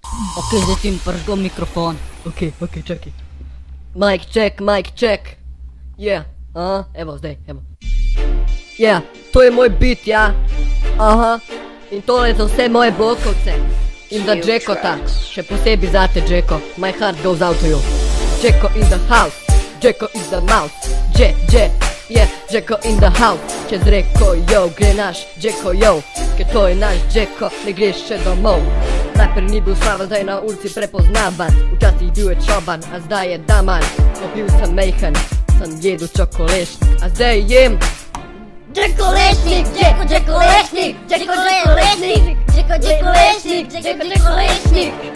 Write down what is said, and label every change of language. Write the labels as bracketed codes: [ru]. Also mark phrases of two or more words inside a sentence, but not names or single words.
[sl] Ok, zdaj ti pržgo mikrofon. Ok, čakaj. [en] Mic check. Yeah, [sl] evo zdaj, evo. Yeah, to je moj beat, ja. Aha, in tole za vse moje blokovce. In za Jackota, še posebej zate Jacko. [en] My heart goes out to you. Jacko in the house, Jacko is the mouse. Yeah, Jacko in the house. [sl] Čez reko, yo, gre naš Jacko, yo. Ker to je naš Jacko, ne greš še domov. Najprej ni bil slaven, zdaj na ulici prepoznavan. Včasih bil je čoban, a zdaj je daman. Ko bil sem mejhen, sem jedel čokolešnik, a zdaj jem Jackolešnik, Jackolešnik, Jackolešnik, Jackolešnik, Jackolešnik.